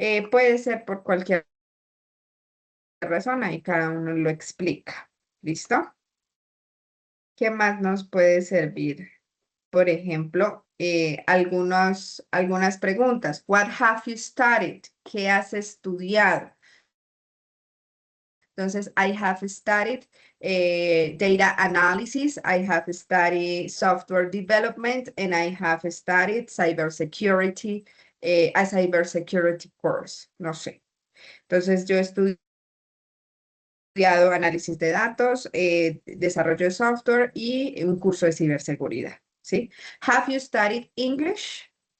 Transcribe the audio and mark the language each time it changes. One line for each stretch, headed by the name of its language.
Spanish: Puede ser por cualquier razón, ahí cada uno lo explica. ¿Listo? ¿Qué más nos puede servir? Por ejemplo, algunas preguntas.
English: What have you studied?
Spanish: ¿Qué has estudiado? Entonces,
English: I have studied data analysis, I have studied software development, and I have studied cybersecurity, a cybersecurity course.
Spanish: No sé. Entonces, yo estudié estudiado análisis de datos, desarrollo de software y un curso de ciberseguridad, ¿sí?
English: Have you studied English?